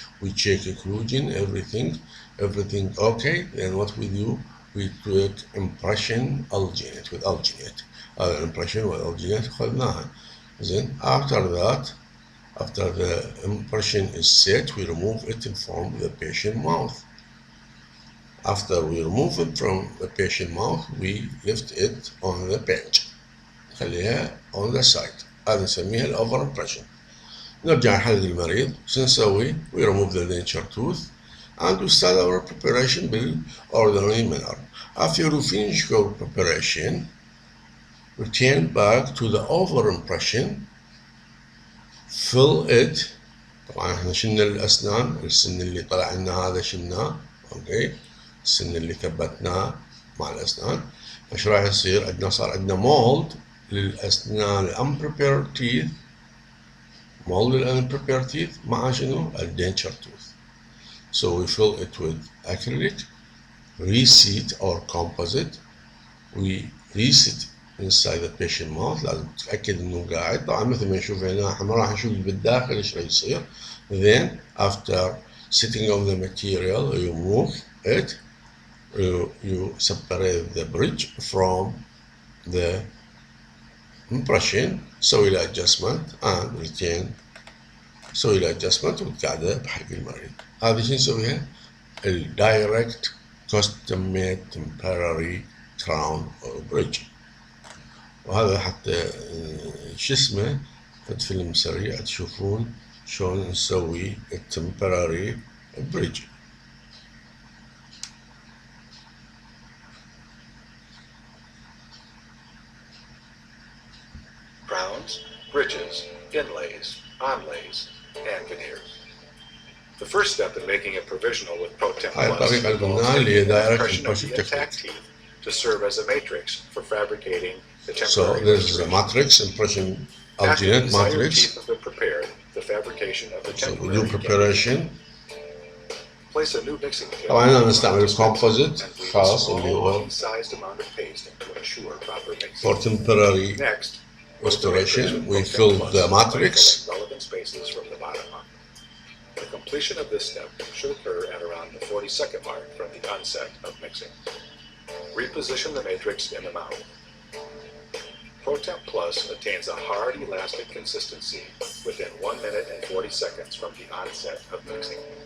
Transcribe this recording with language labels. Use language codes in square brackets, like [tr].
[en] We check occlusion, everything okay. Then what we do, we create impression alginate with alginate. [ar] هذا impression والalginate أخذناها. [en] Then after the impression is set, we remove it from the patient mouth. After we remove it from the patient mouth, we lift it on the bench. [ar] نخليها [en] on the side. [ar] هذا نسميها الأوفر impression. نرجع نحدد المريض. شو نسوي؟ [en] We remove the denture tooth and we start our preparation بالordinary manner. After you finish your preparation, return back to the over impression. Fill it. [ar] طبعا احنا شلنا الأسنان، السن اللي طلع لنا هذا شلناه، اوكي. السن اللي ثبتناه مع الأسنان. فايش راح يصير؟ عندنا صار عندنا مولد للأسنان [en] unprepared teeth، [ar] مولد unprepared teeth مع شنو؟ الدنتشر tooth. [en] So we fill it with acrylic, reseat or composite. We reseat inside the patient mouth. [ar] لازم تتأكد إنه قاعد. طبعا مثل ما نشوف هنا احنا ما راح نشوف بالداخل ايش راح يصير. [en] Then after sitting on the material, you move it. You separate the bridge from the impression. [ar] سوي له [en] adjustment and retain. [ar] سوي له adjustment وتقعده بحق المريض. هذه شو نسويها؟ [en] direct custom made temporary crown or bridge. [ar] وهذا حتى شو اسمه فد فيلم سريع تشوفون شلون نسوي [en] temporary bridge. Crowns, bridges, inlays, onlays, and veneers. The first step in making a provisional with ProTemp Plus involves taking the impression of the intact teeth to serve as a matrix for fabricating the temporary. So this is a matrix, impression alginate matrix. Teeth have been prepared, the fabrication of the temporary. So we do preparation. Place a new mixing tip. [ar] طبعا هنا نستعمل composite خاص اللي هو [en] sized amount of paste to ensure proper mixing. for temporary Next, restoration, we fill the matrix. Relevant spaces from the bottom up. The completion of this step should occur at around the 40-second mark from the onset of mixing. Reposition the matrix in the mouth. ProTemp Plus attains a hard, elastic consistency within 1 minute and 40 seconds from the onset of mixing.